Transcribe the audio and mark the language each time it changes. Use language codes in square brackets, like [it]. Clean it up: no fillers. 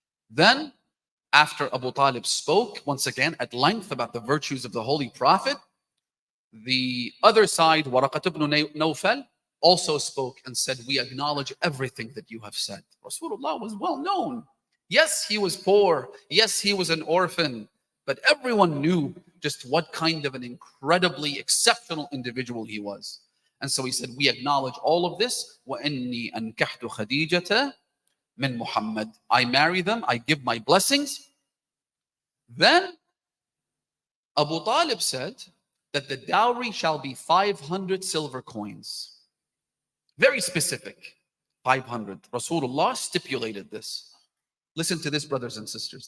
[en] Then, after Abu Talib spoke once again at length about the virtues of the Holy Prophet, the other side, Waraqat ibn Nawfal, also spoke and said, we acknowledge everything that you have said. Rasulullah was well known. Yes, he was poor. Yes, he was an orphan. But everyone knew just what kind of an incredibly exceptional individual he was. And so he said, we acknowledge all of this. [ar] وَإِنِّي أَنْكَحْتُ خَدِيجَةَ مِنْ Muhammad. [en] I marry them. I give my blessings. Then Abu Talib said that the dowry shall be 500 silver coins. Very specific. 500. Rasulullah stipulated this. Listen to this, brothers and sisters.